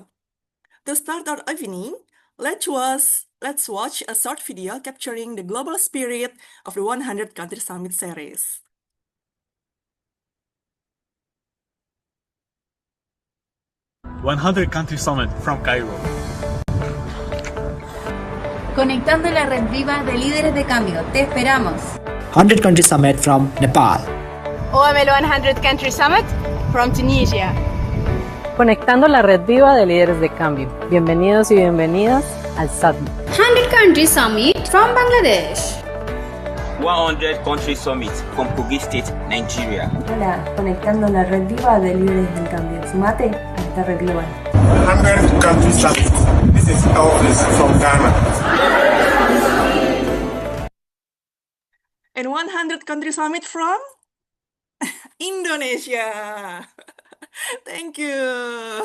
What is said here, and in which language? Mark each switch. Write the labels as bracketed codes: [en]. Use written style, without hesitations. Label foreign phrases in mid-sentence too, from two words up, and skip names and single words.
[en] To start our evening, let's watch a short video capturing the global spirit of the 100 Country Summit series. 100 Country Summit from Cairo. [es] Conectando la red viva de líderes de cambio. Te esperamos. [en] 100 Country Summit from Nepal. OML 100 Country Summit from Tunisia. [es] Conectando la red viva de líderes de cambio. Bienvenidos y bienvenidas al Summit. [en] 100 Country Summit from Bangladesh. 100 Country Summit from Kogi State, Nigeria. [es] Hola, conectando la red viva de líderes del cambio. Sumate a esta red global. [en] 100 Country Summit. This is Elvis from Ghana. And 100 Country Summit from Indonesia. Thank you.